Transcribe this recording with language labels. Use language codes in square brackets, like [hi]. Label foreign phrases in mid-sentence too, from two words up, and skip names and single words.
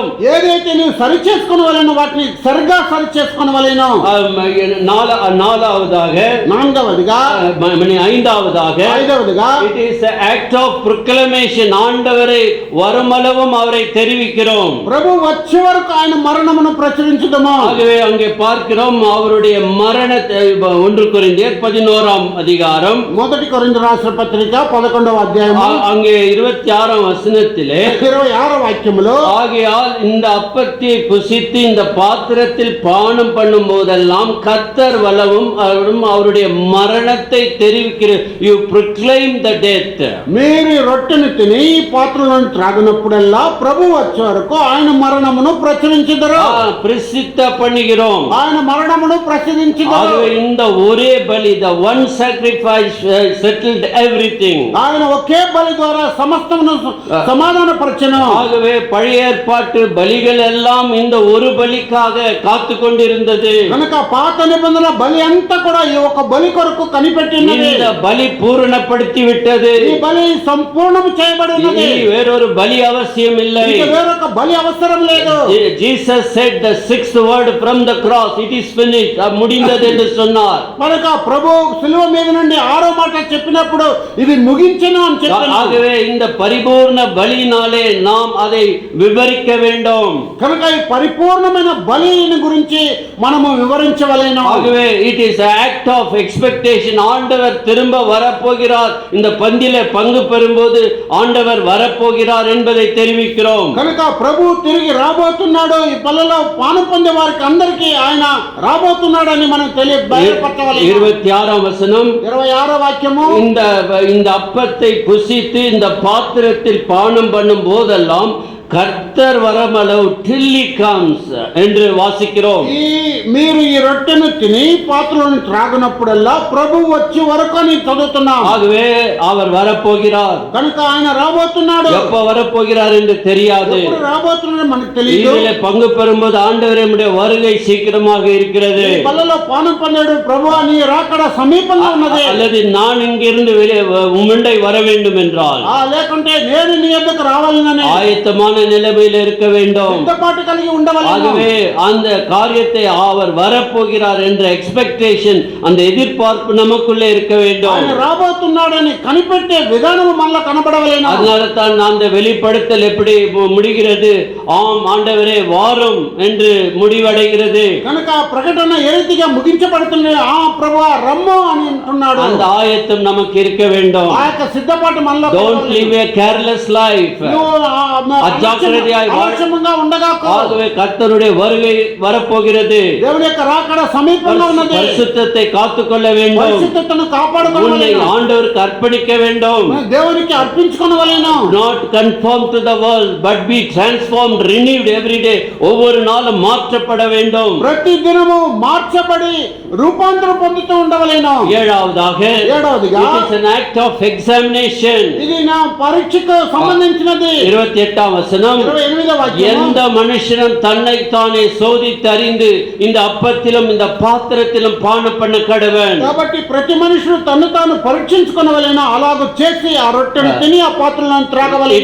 [te] ఏదైతే నువ్వు సరి చేసుకోవాలనో వాటిని సరిగా సరి చేసుకోవాలేను. [ta] நாலாவதாக [te] నాలుగవదిగా ఐదవదిగా [en] it is an act of proclamation. [ta] ஆண்டவரை வருமளவும் அவரை தெரிவிக்கிறோம். [te] ప్రభు వచ్చే వరకు ఆయన మరణమును ప్రచురించుదము. [ta] ஆகவே அங்கே பார்க்கிறோம் அவருடைய மரணத்தை 1 கொரிந்தியர் 11ஆம் அதிகாரம் [te] మొదటి కొరింథీ రాసిన పత్రిక 11వ అధ్యాయం [ta] அங்கே 26ஆம் வசனத்திலே [te] 26వ వాక్యములో [ta] ஆகையால் இந்த அப்பத்தை புசித்து இந்த பாத்திரத்தில் பானம் பண்ணும் போதெல்லாம் கர்த்தர் வலவும் அவருடைய மரணத்தை தெரிவிக்கிற [en] you proclaim the death. [te] మీరు ఈ రొట్టెను తిని ఈ పాత్రలను త్రాగినప్పుడల్లా ప్రభు వచ్చే వరకు ఆయన మరణమును ప్రచురించుదురు. [ta] பிரசித்த பண்ணுகிறோம். [te] ఆయన మరణమును ప్రచురించుదురు. [ta] ஆகவே இந்த ஒரே பலி [en] the one sacrifice settled everything. [te] ఆయన ఒకే బలి ద్వారా సమస్తమును సమాధానపరచెను. [ta] ஆகவே பழைய ஏற்பாட்டு பலிகள் எல்லாம் இந்த ஒரு பலிக்காக காத்து கொண்டிருந்தது. [te] కనుక పాత నిబంధన బలి అంతా కూడా ఈ ఒక బలి కొరకు కనిపెట్టినది. [ta] இந்த பலி பூரணப்படுத்தி விட்டது. [te] ఈ బలి సంపూర్ణం చేయబడి ఉన్నది. [ta] வேறொரு பலி அவசியம் இல்லை. [te] ఇక వేరొక బలి అవసరం లేదు. [en] Jesus said the sixth word from the cross, it is finished. [ta] முடிந்தது என்று சொன்னார். [te] కనుక ప్రభు సిలువ మీద నుండి 6వ మాట చెప్పినప్పుడు ఇది ముగించెను అని చెప్పారు. [ta] ஆகவே இந்த பரிபூர்ண பலியினாலே நாம் அதை விவரிக்க வேண்டும். [te] కనుక ఈ పరిపూర్ణమైన బలిని గురించి మనము వివరించవలెను. [en] ஆகவே it is an act of expectation. [ta] ஆண்டவர் திரும்ப வரப்போகிறார். இந்த பந்தியிலே பங்கு பெறும்போது ஆண்டவர் வரப்போகிறார் என்பதை தெரிவிக்கிறோம். [te] కనుక ప్రభు తిరిగి రాబోతున్నాడు. ఈ పల్లలో పానం పొందే వారికి అందరికీ ఆయన రాబోతున్నాడని మనం బయలుపరచవలెను. [ta] 26ஆம் வசனம் [te] 26వ వాక్యము [ta] இந்த அப்பத்தை புசித்து இந்த பாத்திரத்தில் பானம் பண்ணும் போதெல்லாம் கர்த்தர் வரமளவு [en] till he comes [ta] என்று வாசிக்கிறோம். [te] మీరు ఈ రొట్టెను తిని పాత్రలను త్రాగినప్పుడల్లా ప్రభు వచ్చే వరకు అని చదువుతున్నాం. [ta] ஆகவே அவர் வரப்போகிறார். [te] కనుక ఆయన రాబోతున్నాడు. [ta] எப்ப வரப்போகிறார் என்று தெரியாது. [te] ఎప్పుడు రాబోతున్నాడో మనకు తెలియదు. [ta] இதிலே பங்கு பெறும்போது ஆண்டவரே நம்முடைய வருகை சீக்கிரமாக இருக்கிறது. [te] ఈ పల్లలో పానం పొందాడు. ప్రభువా నీ రాకడ సమీపంగా ఉన్నది. [ta] அல்லது நான் இங்கிருந்து உம்முண்டை வர வேண்டும் என்றால் [te] లేకుంటే నేను నీ యొద్దకు రావాలని [ta] ஆயத்தமான நிலைமையில் இருக்க வேண்டும். [te] సిద్ధపాటు కలిగి ఉండవలెను. [ta] ஆகவே அந்த காரியத்தை அவர் வரப்போகிறார் என்ற எக்ஸ்பெக்டேஷன், அந்த எதிர்பார்ப்பு நமக்குள்ளே இருக்க வேண்டும். [te] ఆయన రాబోతున్నాడని కనిపెట్టే విధానం మనలో కనబడవలెను. [ta] அதனால தான் அந்த வெளிப்படுத்தல் எப்படி முடிகிறது? ஆம் ஆண்டவரே வாரும் என்று முடிவடைகிறது. [te] కనుక ప్రకటన ఏ రీతిగా ముగించబడుతుంది? ఆ ప్రభువా రమ్ము అని అంటున్నాడు. [ta] அந்த ஆயத்தம் நமக்கு இருக்க வேண்டும். [te] ఆ యొక్క సిద్ధపాటు మనలో [en] Don't live a careless life. [te] అలక్ష్యంగా ఉండగాకు. [ta] ஆகவே கர்த்தருடைய வருகை வரப்போகிறது. [te] దేవుని యొక్క రాకడ సమీపంగా ఉన్నది. [ta] பரிசுத்தத்தை காத்துக்கொள்ள வேண்டும். [te] పరిశుద్ధతను కాపాడుకోవాలి. [ta] ஆண்டவருக்கு அர்ப்பணிக்க வேண்டும். [te] దేవునికి అర్పించుకొనవలెను. [en] Not conform to the world but be transformed, renewed every day. [ta] ஒவ்வொரு நாளும் மாற்றப்பட வேண்டும். [te] ప్రతి దినము మార్చబడి రూపాంతరం పొందుతూ ఉండవలెను. [en] ஏழாவதுగా it is an act of examination. [te] ఇది నా పరీక్షకు సంబంధించినది. [ta] 28ஆம் வசனம், எந்த மனுஷனும் தன்னைத்தானே சோதித்து அறிந்து இந்த அப்பத்திலும் இந்த பாத்திரத்திலும் பானம் பண்ண கடவன். [te] కాబట్టి ప్రతి మనుషుడు తన్ను తాను పరీక్షించుకొనవలెను. అలాగ చేసి ఆ రొట్టెను తిని ఆ పాత్రలను త్రాగవలెను.